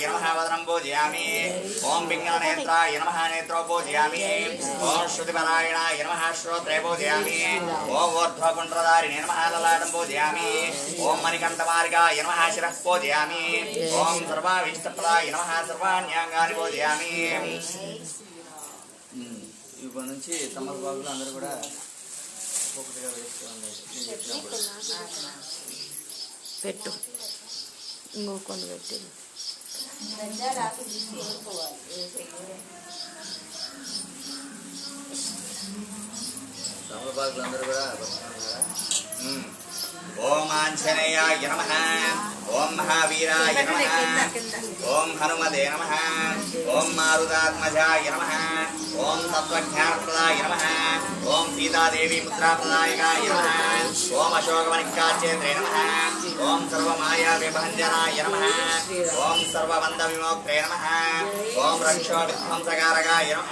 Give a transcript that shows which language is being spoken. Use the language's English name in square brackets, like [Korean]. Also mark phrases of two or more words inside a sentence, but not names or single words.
[Sanskrit] नमः वदनं पूजयामि ओम पिङ्गलनेत्राय नमः नेत्रो पूजयामि ओम श्रुतिपरायणाय नमः श्रोत्रे पूजयामि ओम ऊर्ध्वपुण्ड्रधारिणे नमः ललाटं पूजयामि ओम मणिकण्ठमार्गाय नमः शिरः पूजयामि ओम सर्वाभीष्टप्रदाय नमः सर्वाण्यांगानि पूजयामि [Telugu] ఇప్పటి నుంచి తమలపాకులు అందరూ కూడా ఒక్కొక్కటిగా వేసుకోండి పెట్టు ఇంకొన్ని పెట్టి తమలపాకులు అందరూ కూడా [Sanskrit] ओम आंजनेयाय नमः ओम महावीराय नमः ओम हनुमते नमः ओम मारुतात्मजाय नमः ओम तत्त्वज्ञानप्रदाय नमः ओम सीतादेवी मुद्राप्रदायकाय नमः ओम अशोकवनिकाचेन्द्रे नमः ओम सर्वमायाविभञ्जनाय नमः ओम सर्वबन्धविमोक्त्रे नमः ओम रक्षोविध्वंसकारकाय नमः